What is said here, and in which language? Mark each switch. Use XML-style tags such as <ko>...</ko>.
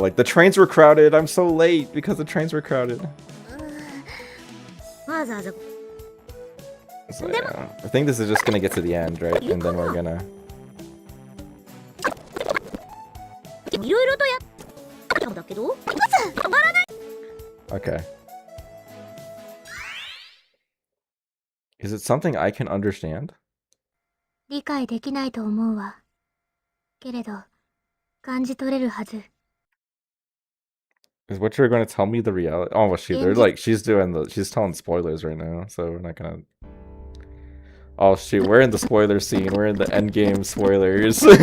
<en>Like the trains were crowded. I'm so late because the trains were crowded.</en> <ja>わざわざ。</ja> <en>So, yeah, I think this is just gonna get to the end, right? And then we're gonna.</en> <ja>いろいろとやったんだけど、止まらない。</ja> <en>Okay. Is it something I can understand?</en> <ja>理解できないと思うわ。けれど、感じ取れるはず。</ja> <en>Is what you're going to tell me the reality? Oh, well, shoot, they're like, she's telling spoilers right now, so we're not gonna. Oh, shoot, we're in the spoiler scene. We're in the endgame spoilers.</en>